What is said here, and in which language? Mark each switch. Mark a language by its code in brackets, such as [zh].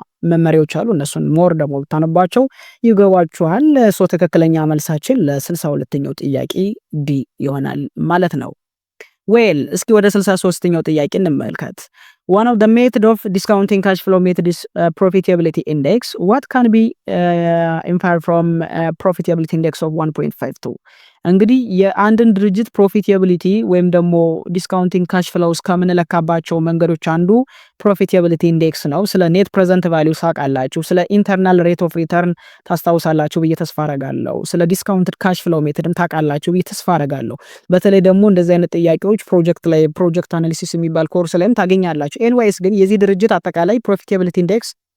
[am] መመሪያዎች አሉ። እነሱን ሞር ደግሞ ብታነባቸው ይገባችኋል። ሶ ትክክለኛ መልሳችን ለ62ኛው ጥያቄ ዲ ይሆናል ማለት ነው። ዌል እስኪ ወደ 63ኛው ጥያቄ እንመልከት። [en] one of the method of discounting cash flow method is profitability index. What can be inferred from profitability index of 1.52? [am] እንግዲህ የአንድን ድርጅት ፕሮፊታቢሊቲ ወይም ደግሞ ዲስካውንቲንግ ካሽ ፍሎውስ ከምንለካባቸው መንገዶች አንዱ ፕሮፊታቢሊቲ ኢንዴክስ ነው። ስለ ኔት ፕሬዘንት ቫልዩ ታውቃላችሁ። ስለ ኢንተርናል ሬት ኦፍ ሪተርን ታስታውሳላችሁ ብዬ ተስፋ አረጋለሁ። ስለ ዲስካውንትድ ካሽ ፍሎው ሜተድም ታውቃላችሁ ብዬ ተስፋ አረጋለሁ። በተለይ ደግሞ እንደዚህ አይነት ጥያቄዎች ፕሮጀክት አናሊሲስ የሚባል ኮርስ ላይም ታገኛላችሁ። ኤንዋይስ ግን የዚህ ድርጅት አጠቃላይ ፕሮፊታቢሊቲ ኢንዴክስ